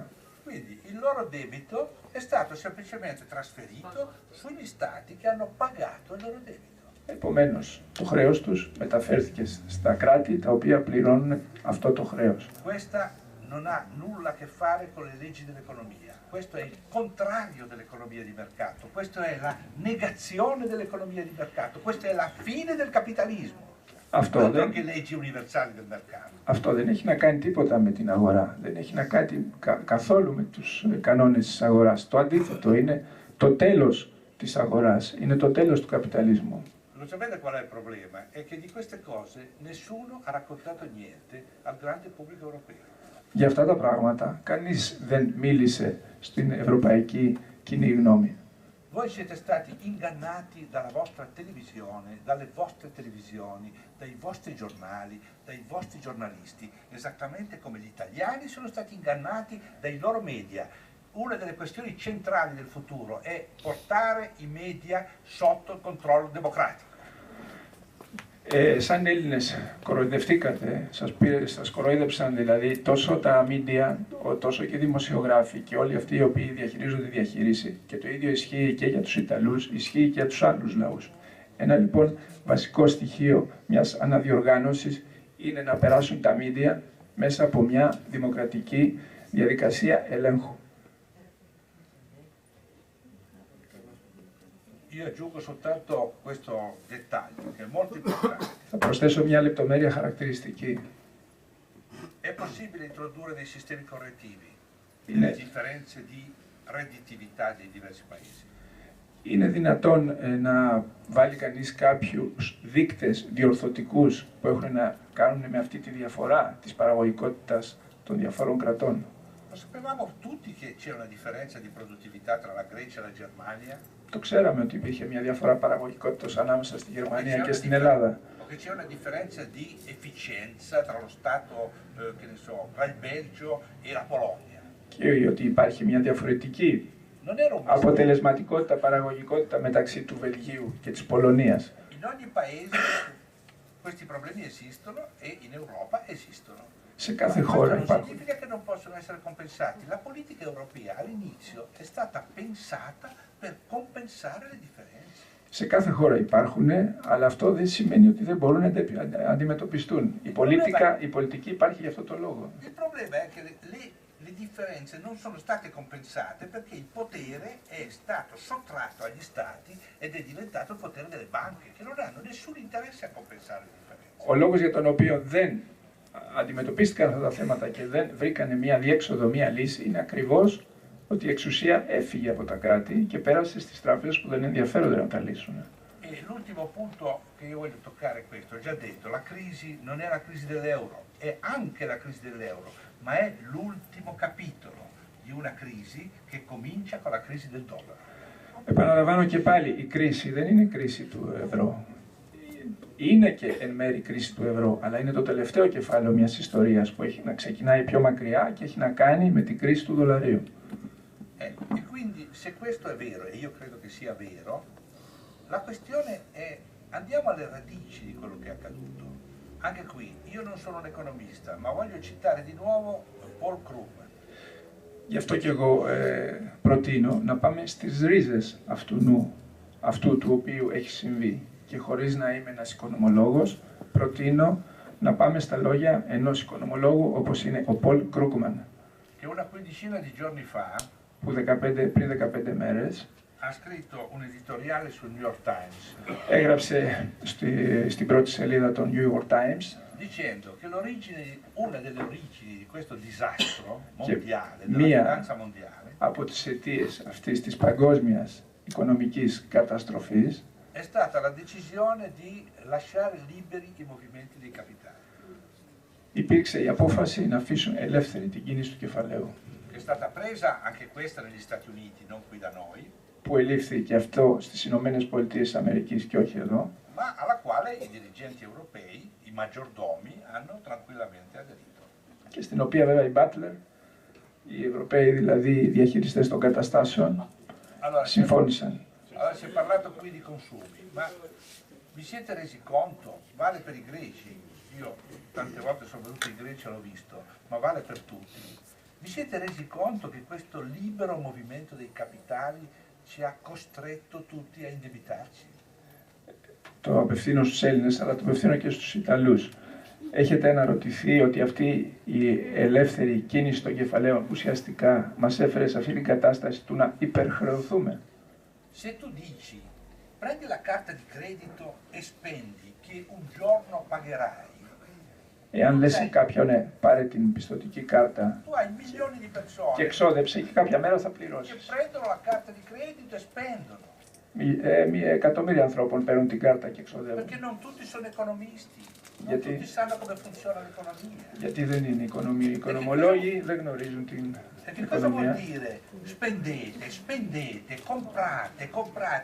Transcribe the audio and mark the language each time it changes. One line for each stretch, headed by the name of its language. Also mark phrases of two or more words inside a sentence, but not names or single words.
Italian: Quindi il loro debito è stato semplicemente trasferito sugli stati che hanno pagato il loro debito.
Greek: Επομένως, το χρέος τους μεταφέρθηκε στα κράτη τα οποία πληρώνουν αυτό το χρέος.
Italian: Questa non ha nulla a che fare con le leggi dell'economia. Questo è il contrario dell'economia di mercato, questa è la negazione dell'economia di mercato, questa è la fine del capitalismo. Altro che leggi universali del mercato.
Greek: Αυτό δεν έχει να κάνει τίποτα με την αγορά, δεν έχει να κάνει καθόλου με τους κανόνες της αγοράς. Το αντίθετο είναι το τέλος της αγοράς, είναι το τέλος του καπιταλισμού.
Italian: Lo sapete qual è il problema? È che di queste cose nessuno ha raccontato niente al grande pubblico europeo.
Greek: Για αυτά τα πράγματα κανείς δεν μίλησε στην ευρωπαϊκή κοινή γνώμη.
Italian: Voi siete stati ingannati dalla vostra televisione, dalle vostre televisioni, dai vostri giornali, dai vostri giornalisti, esattamente come gli italiani sono stati ingannati dai loro media. Una delle questioni centrali del futuro è portare i media sotto il controllo democratico.
Greek: Σαν Έλληνες κοροϊδευτήκατε, σας κοροϊδεύσαν δηλαδή τόσο τα μίντια, τόσο και οι δημοσιογράφοι και όλοι αυτοί οι οποίοι διαχειρίζονται τη διαχείριση. Και το ίδιο ισχύει και για τους Ιταλούς, ισχύει και για τους άλλους λαούς. Ένα λοιπόν βασικό στοιχείο μιας αναδιοργάνωσης είναι να περάσουν τα μίντια μέσα από μια δημοκρατική διαδικασία ελέγχου.
Italian: Io aggiungo soltanto questo dettaglio che è molto importante.
Greek: Θα προσθέσω μια λεπτομέρεια χαρακτηριστική.
Italian: È possibile introdurre dei sistemi correttivi
Greek: Είναι,
Italian: delle differenze di redditività dei diversi paesi.
Greek: είναι δυνατόν να βάλει κανείς κάποιους δείκτες διορθωτικούς που έχουν να κάνουν με αυτή τη διαφορά της παραγωγικότητας των διαφόρων κρατών.
Italian: Lo sapevamo tutti che c'è una differenza di produttività tra la Grecia e la Germania?
Greek: Το ξέραμε ότι υπήρχε μια διαφορά παραγωγικότητας ανάμεσα στη Γερμανία και στην Ελλάδα.
Italian: Che c'è una differenza di efficienza tra lo Stato, che ne so, tra il Belgio e la Polonia.
Greek: Και ότι υπάρχει μια διαφορετική αποτελεσματικότητα, παραγωγικότητα μεταξύ του Βελγίου και της Πολωνίας.
Italian: In ogni paese questi problemi esistono e in Europa esistono.
Greek: Σε κάθε χώρα
Italian: Non
Greek: υπάρχουν.
Italian: significa che non possono essere compensati. La politica europea all'inizio è stata pensata per compensare le differenze.
Greek: Σε κάθε χώρα υπάρχουν, αλλά αυτό δεν σημαίνει ότι δεν μπορούν να αντιμετωπιστούν. Η πολιτική υπάρχει για αυτό το λόγο.
Italian: Il problema è che le differenze non sono state compensate perché il potere è stato sottratto agli stati ed è diventato il potere delle banche, che non hanno nessun interesse a compensare le differenze.
Greek: Ο λόγος για τον οποίο δεν αντιμετωπίστηκαν αυτά τα θέματα και δεν βρήκανε μια διέξοδο, μια λύση, είναι ακριβώς ότι η εξουσία έφυγε από τα κράτη και πέρασε στις τράπεζες που δεν ενδιαφέρονται να τα λύσουν.
Italian: E l'ultimo punto che io voglio toccare è questo, ho già detto, la crisi non è la crisi dell'euro, è anche la crisi dell'euro, ma è l'ultimo capitolo di una crisi che comincia con la crisi del dollaro.
Greek: Επαναλαμβάνω και πάλι, η κρίση δεν είναι κρίση του ευρώ. Είναι και εν μέρει κρίση του ευρώ, αλλά είναι το τελευταίο κεφάλαιο μιας ιστορίας που έχει να ξεκινάει πιο μακριά και έχει να κάνει με την κρίση του δολαρίου.
Italian: E quindi se questo è vero, e io credo che sia vero, la questione è andiamo alle radici di quello che è accaduto. Anche qui, io non sono un economista, ma voglio citare di nuovo Paul Krugman.
Greek: Γι' αυτό και εγώ προτείνω να πάμε στις ρίζες αυτού του οποίου έχει συμβεί. Και χωρίς να είμαι ένας οικονομολόγος, προτείνω να πάμε στα λόγια ενός οικονομολόγου όπως είναι ο Πολ Κρούγκμαν.
Italian: Che una quindicina di giorni fa
Greek: Που πριν 15 μέρες
Italian: ha scritto un editoriale sul New York Times
Greek: έγραψε στην πρώτη σελίδα των New York Times
Italian: dicendo che una delle origini di questo disastro mondiale, della
Greek: μία
Italian: finanza mondiale,
Greek: από τις αιτίες αυτής της παγκόσμιας οικονομικής καταστροφής
Italian: è stata la decisione di lasciare liberi i movimenti dei capitali.
Greek: Υπήρξε η απόφαση να αφήσουν ελεύθερη την κίνηση του κεφαλαίου.
Italian: È stata presa anche questa negli Stati Uniti, non qui da noi,
Greek: που ελήφθη και αυτό στις Ηνωμένες Πολιτείες της Αμερικής και όχι εδώ.
Italian: ma alla quale i dirigenti europei, i maggiordomi hanno tranquillamente aderito.
Greek: Και στην οποία βέβαια οι Butler, οι Ευρωπαίοι δηλαδή διαχειριστές των καταστάσεων, συμφώνησαν.
Italian: Allora si è parlato qui di consumi, ma vi siete resi conto, vale per i greci, io tante volte sono venuto in Grecia e l'ho visto, ma vale per tutti. Vi siete resi conto che questo libero movimento dei capitali ci ha costretto tutti a indebitarci?
Greek: Το απευθύνω στους Έλληνες, αλλά το απευθύνω και στους Ιταλούς. Έχετε αναρωτηθεί ότι αυτή η ελεύθερη κίνηση των κεφαλαίων ουσιαστικά μας έφερε σε αυτή την κατάσταση του να υπερχρεωθούμε?
Italian: Se tu dici, prendi la carta di credito e spendi, che un giorno pagherai.
Greek: Εάν λες σε κάποιον πάρε την πιστωτική κάρτα
Italian: Tu hai milioni di persone
Greek: και εξόδεψε και κάποια μέρα θα
Italian: che
Greek: πληρώσεις.
Italian: prendono la carta di credito e spendono,
Greek: Εκατομμύρια ανθρώπων παίρνουν την κάρτα και εξοδεύουν.
Italian: perché non tutti sono economisti, non
Greek: Γιατί?
Italian: tutti sanno come funziona l'economia.
Greek: Γιατί δεν είναι οικονομοί. Οι οικονομολόγοι δεν γνωρίζουν την
Italian: E che cosa vuol
Greek: οικονομία.
Italian: dire? Spendete, spendete, comprate, comprate.